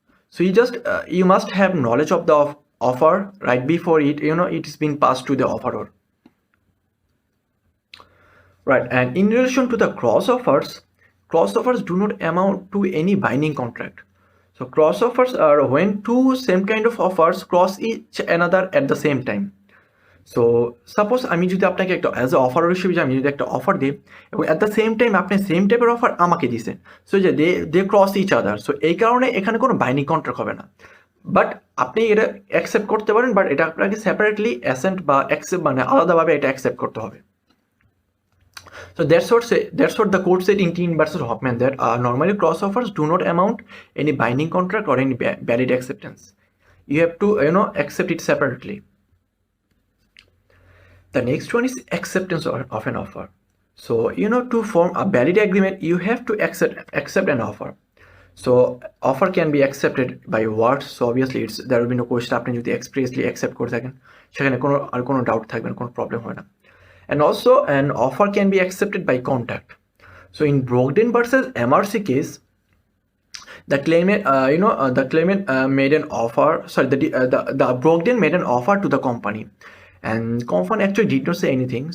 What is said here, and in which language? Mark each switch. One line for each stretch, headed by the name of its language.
English: So you must have knowledge of the offer right before it is been passed to the offeror. Right, and in relation to the cross offers do not amount to any binding contract. So cross offers are when two same kind of offers cross each another at the same time.
Bangla: So suppose আমি যদি আপনাকে একটা as a offer হিসেবে আমি যদি একটা offer দিই এবং
English: at the same time
Bangla: আপনি সেম টাইপের অফার আমাকে দিয়েছেন, সো যে
English: they cross each other,
Bangla: so এই কারণে এখানে কোনো বাইন্ডিং কন্ট্রাক্ট হবে না, বাট আপনি এটা অ্যাকসেপ্ট করতে পারেন, বাট এটা আপনাকে সেপারেটলি অ্যাসেন্ট বা অ্যাকসেপ্ট আলাদাভাবে এটা অ্যাকসেপ্ট করতে হবে.
English: So that's what the court said in Teen versus Hoffman, that normally cross offers do not amount any binding contract or any valid acceptance. You have to accept it separately. The next one is acceptance of an offer. So to form a valid agreement, you have to accept an offer. So offer can be accepted by words. So obviously there will be no question.
Bangla: আপনি যদি
English: expressly accept
Bangla: করে থাকেন সেখানে কোনো doubt থাকবে না, কোনো problem হয় না.
English: And also an offer can be accepted by contact. So in Brogden versus MRC case, the claimant made an offer. Sorry, the Brogden made an offer to the company, and company actually did not say anything.